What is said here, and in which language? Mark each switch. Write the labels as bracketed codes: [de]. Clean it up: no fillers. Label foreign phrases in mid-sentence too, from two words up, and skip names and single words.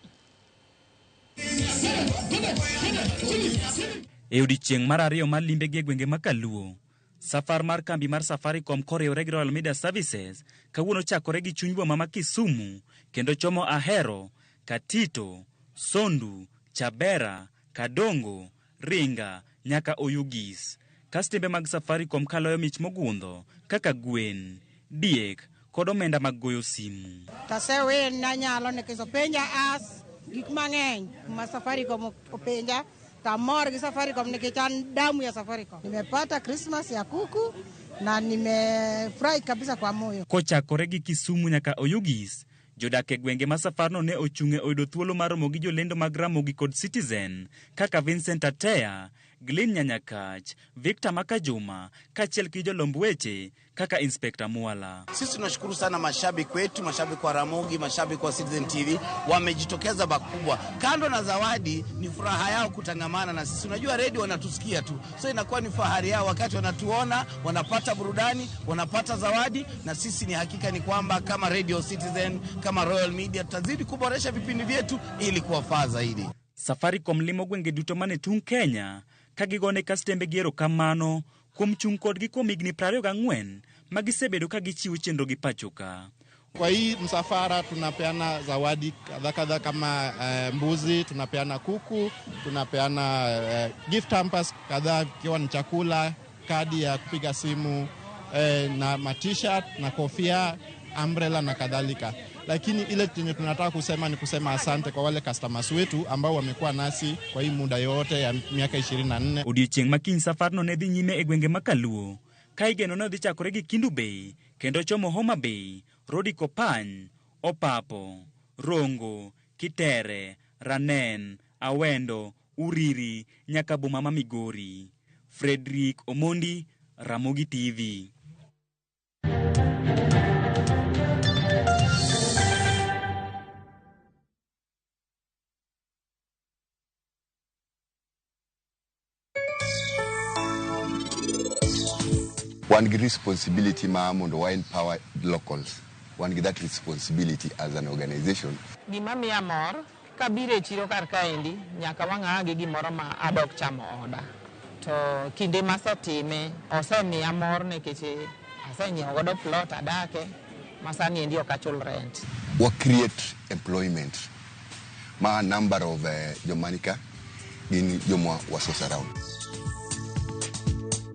[luo] E odiechieng' mar ariyo mar limbe gi gwenge makaluo, safar mar kambi mar Safaricom koriwore gi Royal Media Services kawuono chakore gi chuny boma ma Kisumu kendo chomo Ahero, Katito, Sondu, Chabera, Kadongo, Ringa nyaka Oyugis. Kastembe mag Safaricom kaloyo mich mogundho kaka gwen, diek kod omenda mag goyo simu. Tasewen na nyalo nekeso penja as gik mang'eny ma Safaricom openja tamor gi Safaricom nikech an damu ya Safaricom. [sw] Nimepata Christmas ya kuku na nimefurahi kabisa kwa moyo. [luo] Kochakore gi Kisumu nyaka Oyugis, jodak e gwenge ma safarno ne ochung'e oyudo thuolo mar romo gi jolendo mag Ramogi kod Citizen kaka Vincent Atea, Glyn Nyanyakach, Victor Makajuma, kachiel gi jolomb weche kaka Inspector Mwala. [sw] Sisi tunashukuru sana mashabiki wetu, mashabiki wa Ramogi, mashabiki wa Citizen TV wamejitokeza bakubwa. Kando na zawadi ni furaha yao kutangamana na sisi. Unajua radio wanatusikia tu. So inakuwa ni fahari yao wakati wanatuona, wanapata burudani, wanapata zawadi na sisi ni hakika ni kwamba kama Radio Citizen, kama Royal Media tutazidi kuboresha vipindi vyetu ili kuwafaa zaidi. [luo] Safaricom limo gwenge duto mane tung Kenya kagigone kastembe giero kamano kuom chung kodgi kuom higni 24 magisebedo kagichiwo chenro gi pachoka. [sw] Kwa hii msafara tunapeana zawadi kadha kama mbuzi, tunapeana kuku, tunapeana [en] gift hampers [sw] kadhaa kiwa ni chakula, kadi ya kupiga simu na t-shirt na kofia, umbrella na kadhalika. Lakini ile yenye tunataka kusema ni kusema asante kwa wale customers wetu ambao wamekuwa nasi kwa hii muda yote ya miaka 24. [luo] Odiechieng' makiny safarno ne dhi nyime e gwenge makaluo ka igeno ne dhi chakore gi Kindu Bay kendo chomo Homa Bay, Rodi Kopany, Opapo, Rongo, Kitere, Ranen, Awendo, Uriri nyaka boma ma Migori. Frederick Omondi, Ramogi TV. [en] One responsibility [luo] mondo wa [en] empower locals. One that responsibility as an organization. [luo] Gima miya mor kabire chiro kar kaendi nyaka wang'agi gimoro ma adok chamo oda. To kinde masetime osemiya mor nikech asenyiewo godo plot adake masani endi ok achul rent. [en] We create employment. Ma number of Jomanika in Jomwa was around.